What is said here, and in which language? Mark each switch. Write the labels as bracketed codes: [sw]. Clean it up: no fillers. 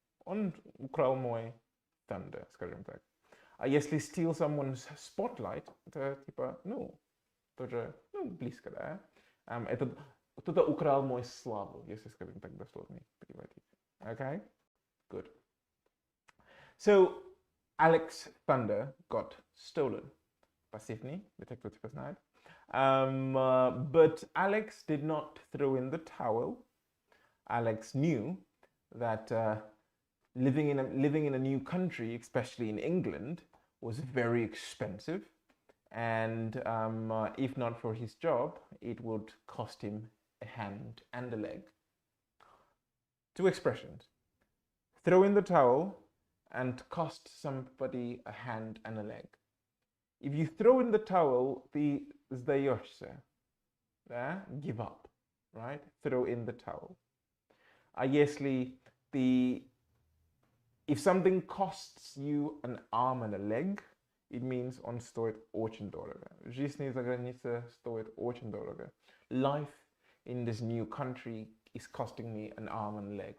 [ru] Он украл мой thunder, скажем так. А если steal someone's spotlight, это типа, ну, тоже, ну, близко, да? Это кто-то украл мою славу, если, скажем так, дословно переводить. [en] Okay? Good. So, Alex's thunder got stolen. [ru] Пассивный, это кто типа знает. [en] But Alex did not throw in the towel. Alex knew that living in a new country, especially in England, was very expensive, and if not for his job, it would cost him a hand and a leg. Two expressions: throw in the towel and cost somebody a hand and a leg. If you throw in the towel, the сдаешься, да? Give up, right? Throw in the towel. А если if something costs you an arm and a leg, it means он стоит очень дорого. [ru] Жизнь за границей стоит очень дорого. [en] Life in this new country is costing me an arm and a leg.